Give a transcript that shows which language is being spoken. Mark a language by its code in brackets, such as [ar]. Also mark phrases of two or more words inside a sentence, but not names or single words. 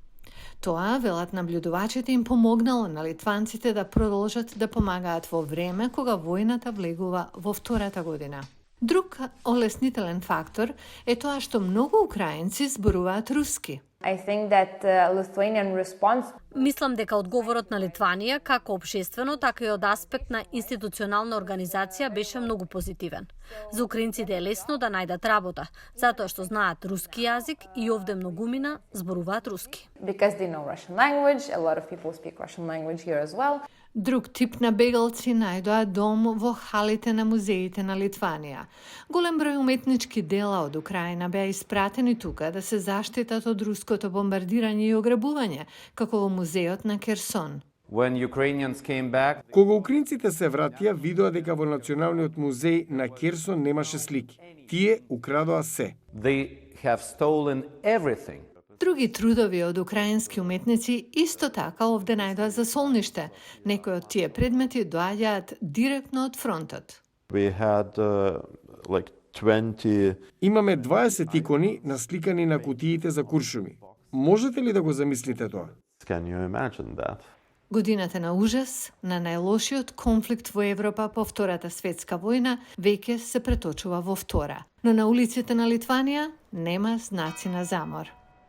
[mk] Тоа, велат наблюдувачите, им помогнало на литванците да продолжат да помагаат во време кога војната влегува во втората година. Друг олеснителен фактор е тоа што многу украинци зборуваат руски. [en] I think that Lithuanian response. [mk] Мислам дека одговорот на Литванија, како општествено, така и од аспект на институционална организација, беше многу позитивен. За украинците е лесно да најдат работа, затоа што знаат руски јазик и овде многумина зборуваат руски. [en] Because they know Russian language, a lot of people speak Russian language here as well. [mk] Друг тип на бегалци најдоа дом во халите на музеите на Литванија. Голем број уметнички дела од Украина беа испратени тука да се заштитат од руското бомбардирање и ограбување, како во музеот на Керсон. [en] When Ukrainians came back, [mk] Кога украинците се вратија, видоа дека во Националниот музеј на Керсон немаше слики. Тие украдоа се. [en] they have stolen everything. [mk] Други трудови од украински уметници исто така овде најдоа за солниште. Некои од тие предмети доаѓаат директно од фронтот. [en] We had like 20 [mk] Имаме 20 икони насликани на кутиите за куршуми. Можете ли да го замислите тоа? [en] Can you imagine that? [mk] Годината на ужас, на најлошиот конфликт во Европа по Втората светска војна, веќе се преточува во втора. Но на улиците на Литванија нема знаци на замор.